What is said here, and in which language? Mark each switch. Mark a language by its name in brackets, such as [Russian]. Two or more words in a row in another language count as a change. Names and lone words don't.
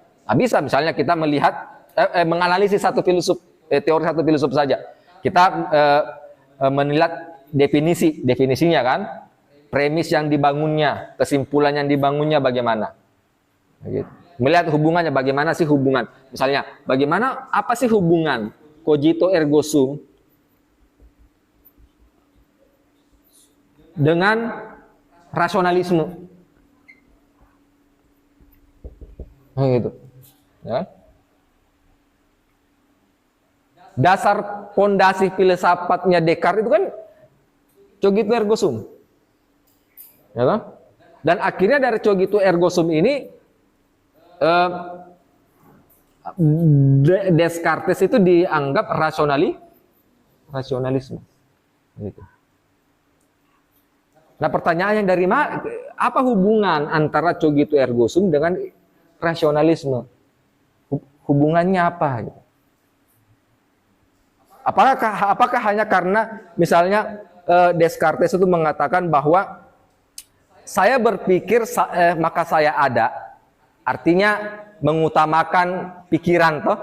[Indonesian] Nah, bisa misalnya kita melihat menganalisis satu filsuf, teori satu filsuf saja. Kita melihat definisinya kan, premis yang dibangunnya, kesimpulan yang dibangunnya bagaimana. Gitu. Melihat hubungannya, bagaimana sih hubungan. Misalnya, apa sih hubungan [Latin] cogito ergo sum [Indonesian] dengan rasionalisme. Gitu. Ya. Dasar pondasi filsafatnya Descartes itu kan [Latin] cogito ergo sum. [Indonesian] Ya kan? Dan akhirnya dari [Latin] cogito ergo sum [Indonesian] ini Descartes itu dianggap rasionalisme. Gitu. Nah pertanyaannya dari mana? Apa hubungan antara [Latin] cogito ergo sum [Indonesian] dengan rasionalisme? Hubungannya apa? Gitu. Apakah hanya karena misalnya Descartes itu mengatakan bahwa saya berpikir maka saya ada, artinya mengutamakan pikiran toh?